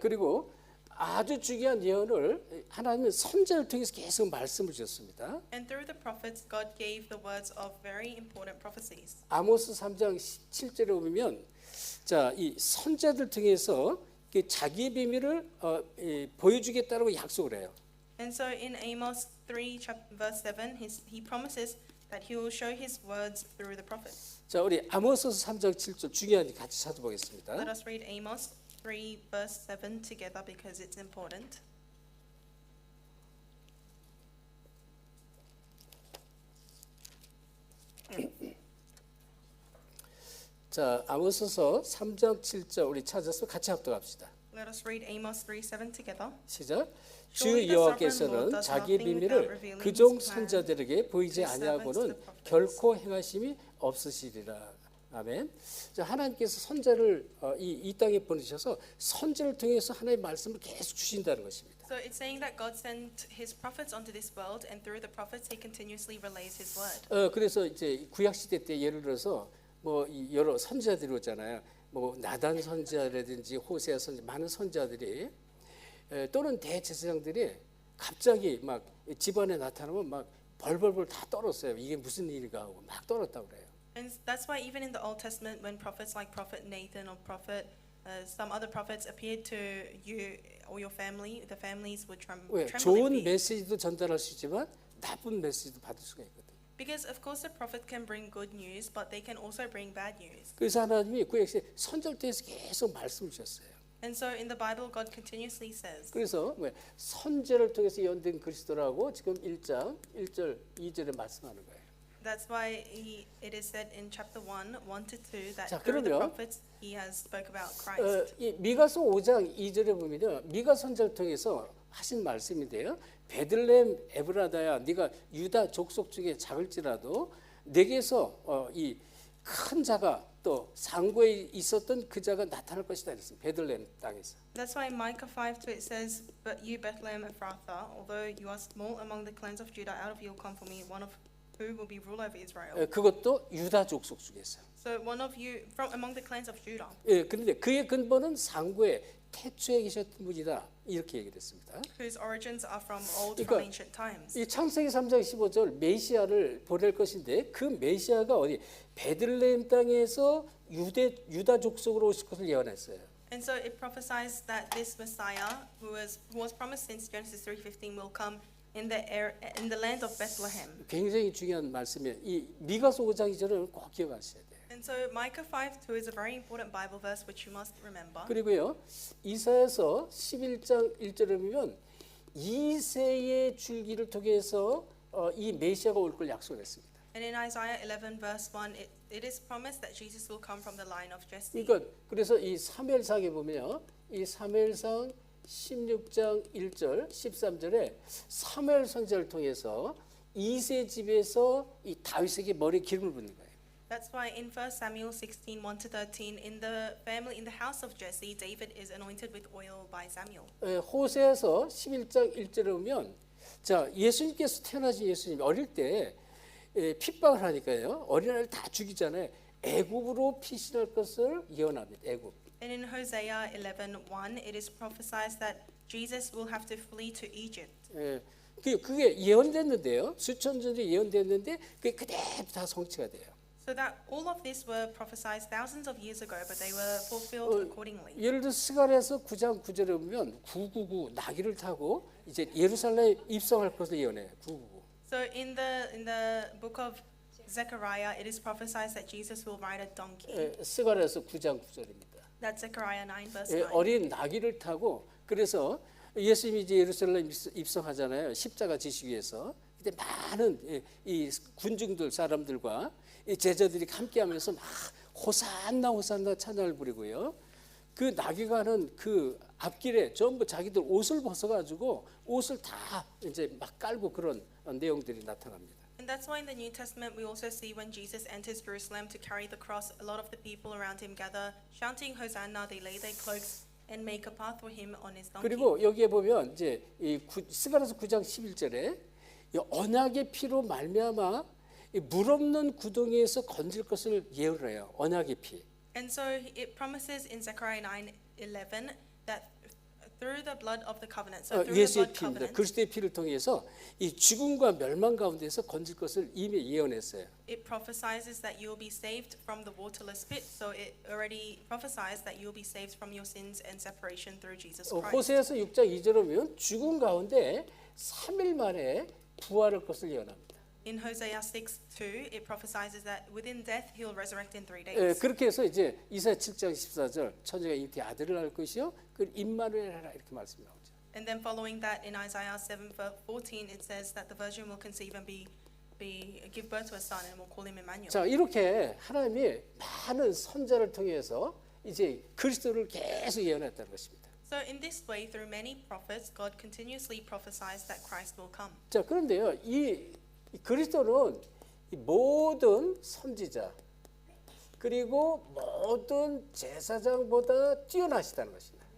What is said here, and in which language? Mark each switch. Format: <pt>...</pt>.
<ko>그리고 아주 중요한 예언을 하나님은 선지자를 통해서 계속 말씀을 주셨습니다.</ko> <en>And through the prophets, God gave the words of very important prophecies.</en> <ko>아모스 3장 7절에 보면 자, 이 선지자들 통해서 자기의 비밀을 보여주겠다라고 약속을 해요.</ko> <en>And so in Amos 3 verse 7, he promises that he will show his words through the prophets.</en> <ko>자, 우리 아모스서 3장 7절 중요한 같이 찾아보겠습니다.</ko> <en>Let us read Amos 3 verse 7 together because it's important.</en> <ko>자, 아모스서 3장 7절 우리 찾아서 같이 합독합시다.</ko> <en>Let us read Amos 3:7 together.</en> <ko>시작. 주</ko> <en>Surely the</en> <ko>여호와께서는</ko> <en>sovereign Lord does</en> <ko>자기의</ko> <en>nothing</en> <ko>비밀을</ko> <en>without revealing</en> <ko>그종</ko> <en>his plan</en> <ko>선자들에게 보이지</ko> <en>to his servants,</en> <ko>아니하고는</ko> <en>the prophets.</en> <ko>결코 행하심이 없으시리라. 아멘. 자, 하나님께서 선자를 이 땅에 보내셔서 선자를 통해서 하나님의 말씀을 계속 주신다는 것입니다.</ko> <en>So it's saying that God sent his prophets onto this world, and through the prophets he continuously relays his word.</en> <ko>그래서 이제 구약 시대 때 예를 들어서 뭐 여러 선지자들이 오잖아요. 뭐 나단 선지자라든지 호세아 선지 많은 선지자들이 또는 대제사장들이 갑자기 막 집안에 나타나면 막 벌벌벌 다 떨었어요. 이게 무슨 일인가 하고 막 떨었다고 그래요.</ko> <en>And that's why even in the Old Testament, when prophets like Prophet Nathan or some other prophets appeared to you or your family, the families would</en> <ko>왜?</ko> <en>tremble in</en> <ko>좋은</ko> <en>fear.</en> <ko>메시지도 전달할 수 있지만 나쁜 메시지도 받을 수가 있거든요.</ko> <en>Because of course the prophet can bring good news, but they can also bring bad news.</en> <ko>그래서 하나님이 구약 시대 선지자를 통해서 계속 말씀을 주셨어요.</ko> <en>And so in the Bible, God continuously says.</en> <ko>그래서 선지자를 통해서 예언된 그리스도라고 지금 1장 1절 2절에 말씀하는 거예요.</ko> <en>That's why it is said in chapter 1, 1 to 2, that</en> <ko>자,</ko> <en>through the</en> <ko>그러면</ko> <en>prophets he has spoke about Christ.</en> <ko>이 미가서 5장 2절에 보면요. 미가 선지자를 통해서 하신 말씀인데요. 베들레헴 에브라다야 네가 유다 족속 중에 작을지라도 내게서 이 큰 자가 또 상고에 있었던 그 자가 나타날 것이다 그랬습니다. 베들레헴 땅에서.</ko> <en>That's why in Micah 5:2 it says, "But you, Bethlehem Ephrathah, although you are small among the clans of Judah, out of you will come for me one of who will be ruler over Israel."</en> <ko>그것도 유다 족속 중에서.</ko> <en>So one of you from among the clans of Judah.</en> <ko>그런데 그의 근본은 상고에 태초에 계셨던 분이다. 이렇게 얘기를 했습니다.</ko> <en>Whose origins are from old,</en> <ko>그러니까</ko> <en>from ancient times.</en> <ko>이 창세기 3장 15절 메시아를 보낼 것인데 그 메시아가 어디 베들레헴 땅에서 유다 족속으로 오실 것을 예언했어요.</ko> <en>And so it prophesies that this Messiah, who was promised since Genesis 3:15, will come in the land of Bethlehem.</en> <ko>굉장히 중요한 말씀이에요. 이 미가서 5장 2절을 꼭 기억하셔야 돼요.</ko> <en>And so Micah 5:2 is a very important Bible verse which you must remember.</en> <ko>그리고요. 이사야서 11장 1절에 보면 2세의 줄기를 통해서 이 메시아가 올 걸 약속했습니다.</ko> <en>And in Isaiah 11 verse 1, it is promised that Jesus will come from the line of Jesse.</en> <ko>그러니까 그래서 이 사무엘상에 보면 이 사무엘상 16장 1절 13절에 사무엘 선지자를 통해서 2세 집에서 이 다윗에게 머리에 기름을 붓는 거예요.</ko> <en>That's why in 1 Samuel 16, 1 to 13, in the house of Jesse, David is anointed with oil by Samuel.</en> <ko>호세아서 11장 1절에 보면 자 예수님께서 태어나신 예수님 어릴 때 핍박을 하니까요. 어린아이를 다 죽이잖아요. 애굽으로 피신할 것을 예언합니다. 애굽.</ko> <en>And in Hosea 11:1, it is prophesied that Jesus will have to flee to Egypt.</en> <ko>그게 예언됐는데요. 수천 전에 예언됐는데 그게 그대로 다 성취가 돼요.</ko> <en>So that all of this were prophesied thousands of years ago, but they were fulfilled accordingly.</en> <ko>예를 들어 스가랴서 9장 9절에 보면 999 나귀를 타고 이제 예루살렘에 입성할 것을 예언해요. 999.</ko> <en>So in the book of Zechariah, it is prophesied that Jesus will ride a donkey.</en> <ko>스가랴서 9장 9절입니다.</ko> <en>That's Zechariah 9 verse 9.</en> <ko>어린 나귀를 타고 그래서 예수님이 이제 예루살렘 입성하잖아요. 십자가 지시기 위해서. 근데 많은 이 군중들 사람들과 이 제자들이 함께하면서 막 호산나 호산나 찬양을 부리고요. 그 나귀가 하는 그 앞길에 전부 자기들 옷을 벗어가지고 옷을 다 이제 막 깔고 그런 내용들이 나타납니다.</ko> <en>And that's why in the New Testament we also see when Jesus enters Jerusalem to carry the cross, a lot of the people around him gather, shouting Hosanna. They lay their cloaks and make a path for him on his donkey.</en> <ko>그리고 여기에 보면 이제 스가랴서 9장 11절에 이 언약의 피로 말미암아 이 물 없는 구덩이에서 건질 것을 예언을 해요. 언약의 피.</ko> <en>And so it promises in Zechariah 9:11 that through the blood of the covenant, so through the</en> <ko>예수의</ko> <en>blood</en> <ko>피입니다.</ko> <en>covenant,</en> <ko>그리스도의 피를 통해서 이 죽음과 멸망 가운데서 건질 것을 이미 예언했어요.</ko> <en>it prophesies that you will be saved from the waterless pit. So it already prophesies that you will be saved from your sins and separation through Jesus Christ.</en> <ko>호세아서 6장 2절에 보면 죽음 가운데 3일 만에 부활할 것을 예언합니다.</ko> <en>In Hosea 6:2, it prophesies that within death he'll resurrect in 3</en> <ko>예,</ko> <en>days.</en> <ko>그렇게 해서 이제 이사야 7장 14절 천지가 잉태 아들을 낳을 것이요 그 임마누엘 하라 이렇게 말씀이 나오죠.</ko> <en>And then following that in Isaiah 7:14, it says that the virgin will conceive and give birth to a son and will call him Emmanuel.</en> <ko>자, 이렇게 하나님이 많은 선자를 통해서 이제 그리스도를 계속 예언했다는 것입니다.</ko> <en>So in this way, through many prophets, God continuously prophesies that Christ will come.</en> <ko>자, 그런데요, 이 그리스도는 이 모든 선지자 그리고 모든 제사장보다 뛰어나시다는 것입니다.</ko>